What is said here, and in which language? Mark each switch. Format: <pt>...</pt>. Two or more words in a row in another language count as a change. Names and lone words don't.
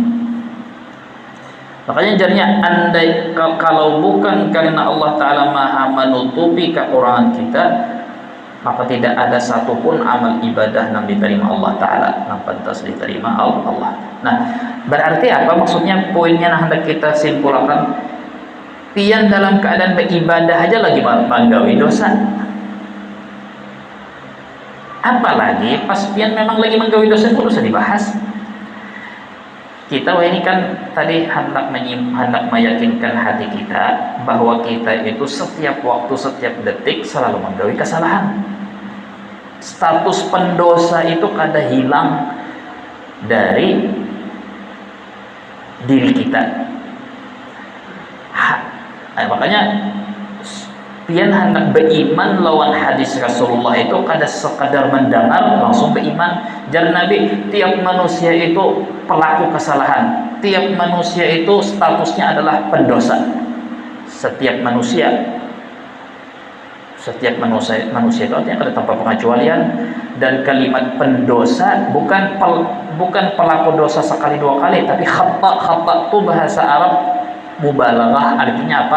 <id>Makanya jadinya andai kalau bukan karena Allah Ta'ala maha menutupi kekurangan kita, maka tidak ada satupun amal ibadah yang diterima Allah Ta'ala, yang pantas diterima Allah. Nah, berarti apa maksudnya? Poinnya yang hendak kita simpulkan,</id> <bjn>pian dalam keadaan beribadah aja lagi menggawi dosa, apalagi pas pian memang lagi menggawi dosa itu usah dibahas.</bjn> <id>Kita ini kan tadi hendak meyakinkan hati kita bahwa kita itu setiap waktu, setiap detik selalu menggawi kesalahan.</id> <bjn>Status pendosa itu kada hilang dari diri kita. Makanya pian hendak beriman lawan hadis Rasulullah itu kada sekadar mendengar langsung beriman. Jar Nabi,</bjn> <id>tiap manusia itu pelaku kesalahan, tiap manusia itu statusnya adalah pendosa. Setiap manusia itu artinya ada tanpa pengecualian. Dan kalimat pendosa bukan pelaku dosa sekali dua kali, tapi khata itu bahasa Arab mubalaghah, artinya apa?</id>